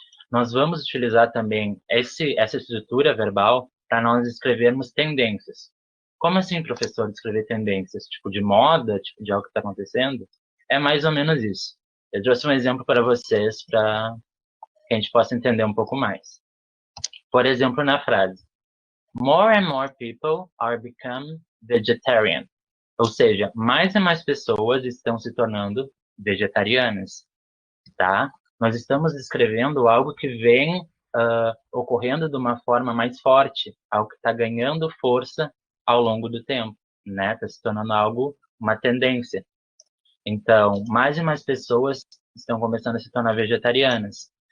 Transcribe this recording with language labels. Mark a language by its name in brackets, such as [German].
[Portuguese] Nós vamos utilizar também essa estrutura verbal para nós escrevermos tendências. Como assim, professor, escrever tendências? Tipo de moda, tipo de algo que está acontecendo? É mais ou menos isso. Eu trouxe um exemplo para vocês para que a gente possa entender um pouco mais. Por exemplo, na frase [English] More and more people are becoming vegetarian. [Portuguese] Ou seja, mais e mais pessoas estão se tornando vegetarianas, tá? Nós estamos descrevendo algo que vem ocorrendo de uma forma mais forte, algo que está ganhando força ao longo do tempo, né? Está se tornando algo, uma tendência. Então, mais e mais pessoas estão começando a se tornar vegetarianas.